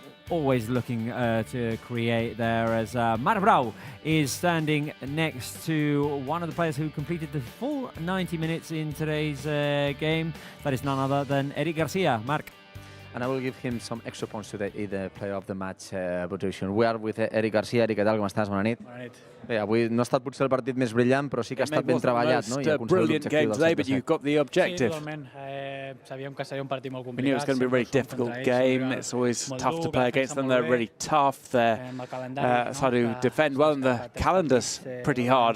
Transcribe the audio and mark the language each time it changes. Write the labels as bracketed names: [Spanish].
[English] Always looking to create there, as Marc Brau is standing next to one of the players who completed the full 90 minutes in today's game. That is none other than Eric Garcia. Marc. And I will give him some extra points today in the player of the match votation. We are with Eric Garcia. [Catalan] Eric, què tal, com estàs? Bona nit. Bona nit. Bé, avui no ha estat potser el partit més brillant, però sí que ha estat ben treballat, no? [English] I brilliant game today, but you've got the objective. [Catalan] Sí, totalment. Sabíem que seria un partit molt complicat. [English] We knew it was going to be a really difficult game. It's always tough to play against them. They're really tough. They're hard to defend well, and the calendar's pretty hard.